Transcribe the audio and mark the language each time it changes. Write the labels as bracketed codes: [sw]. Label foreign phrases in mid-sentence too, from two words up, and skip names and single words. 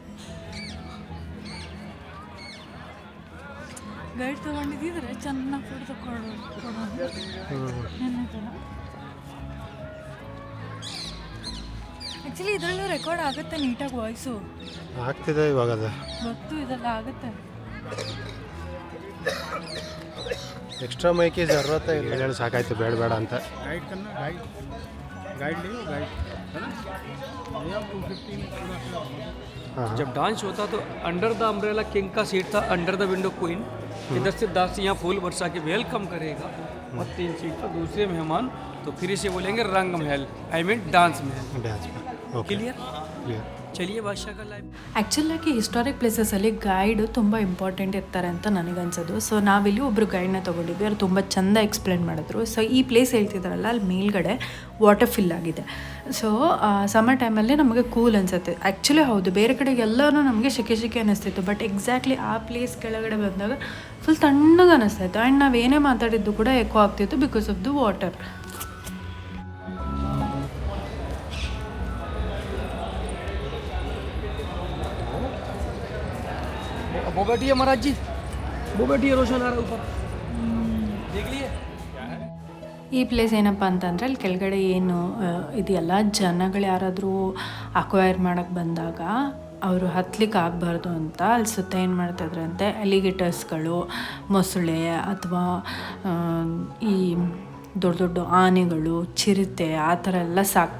[kn] ಗೈಡ್ ತೊಗೊಂಡಿದ್ದಿದ್ರೆ ಚೆನ್ನಾಗಿ ಫೋಟೋ ಕೊಡೋದು. ಆ್ಯಕ್ಚುಲಿ ಇದರಲ್ಲೂ ರೆಕಾರ್ಡ್ ಆಗುತ್ತೆ ನೀಟಾಗಿ, ವಾಯ್ಸು ಆಗ್ತಿದೆ ಇವಾಗ. ಗೊತ್ತು ಇದೆಲ್ಲ ಆಗುತ್ತೆ. [en] extra mic [hi] की ज़रूरत है, [kn] ಹೇಳಿ ಸಾಕಾಯ್ತು ಬೇಡ ಬೇಡ ಅಂತ. [hi] गाइड करना, गाइड लियो, गाइड है ना। ये 215 पूरा। जब डांस होता तो [en] under the umbrella [hi] किंग का सीट था, [en] under the window queen. [hi] इधर से 10 यहाँ फूल वर्षा के वेलकम करेगा, और 3 सीट पर दूसरे मेहमान तो फिर से बोलेंगे रंग महल, [en] I mean [hi] डांस महल। क्लियर। ಚಲಿಯೇ ಭಾಷಾ ಲೈಫ್. [kn] ಆ್ಯಕ್ಚುಲಾಗಿ [en] historic places [kn] ಗೈಡು ತುಂಬ ಇಂಪಾರ್ಟೆಂಟ್ ಇರ್ತಾರೆ ಅಂತ ನನಗನ್ಸೋದು. ಸೊ ನಾವಿಲ್ಲಿ ಒಬ್ಬರು ಗೈಡ್ನ ತೊಗೊಂಡಿದ್ವಿ, ಅವ್ರು ತುಂಬ ಚೆಂದ ಎಕ್ಸ್ಪ್ಲೇನ್ ಮಾಡಿದ್ರು. ಸೊ ಈ ಪ್ಲೇಸ್ ಹೇಳ್ತಿದ್ದಾರಲ್ಲ, ಅಲ್ಲಿ ಮೇಲ್ಗಡೆ [en] water fill [kn] ಆಗಿದೆ. ಸೊ [en] summer time [kn] ನಮಗೆ ಕೂಲ್ ಅನಿಸುತ್ತೆ. ಆ್ಯಕ್ಚುಲಿ ಹೌದು, ಬೇರೆ ಕಡೆಗೆಲ್ಲರೂ ನಮಗೆ ಶೆಕೆ ಅನ್ನಿಸ್ತಿತ್ತು, [en] but exactly [kn] ಆ ಪ್ಲೇಸ್ ಕೆಳಗಡೆ ಬಂದಾಗ ಫುಲ್ ತಣ್ಣಗೆ ಅನ್ನಿಸ್ತಾಯಿತ್ತು. ಆ್ಯಂಡ್ ನಾವೇನೇ ಮಾತಾಡಿದ್ದು ಕೂಡ ಎಕೋ ಆಗ್ತಿತ್ತು [en] because of the water. [hi] वो बैठिए महाराज जी, वो बैठिए, रोशन आ रहा ऊपर, देख लिए. [kn] ಈ ಪ್ಲೇಸ್ ಏನಪ್ಪ ಅಂತಂದರೆ ಅಲ್ಲಿ ಕೆಳಗಡೆ ಏನು ಇದೆಯಲ್ಲ, ಜನಗಳು ಯಾರಾದರೂ ಅಕ್ವೈರ್ ಮಾಡೋಕ್ಕೆ ಬಂದಾಗ ಅವರು ಹತ್ಲಿಕ್ಕೆ ಆಗಬಾರ್ದು ಅಂತ ಅಲ್ಲಿ ಸುತ್ತ ಏನು ಮಾಡ್ತಾಯಿದ್ರಂತೆ, ಅಲಿಗೇಟರ್ಸ್ಗಳು, ಮೊಸಳೆ ಅಥವಾ ಈ ದೊಡ್ಡ ದೊಡ್ಡ ಆನೆಗಳು, ಚಿರತೆ ಆ ಥರ ಎಲ್ಲ ಸಾಕ್ತವೆ.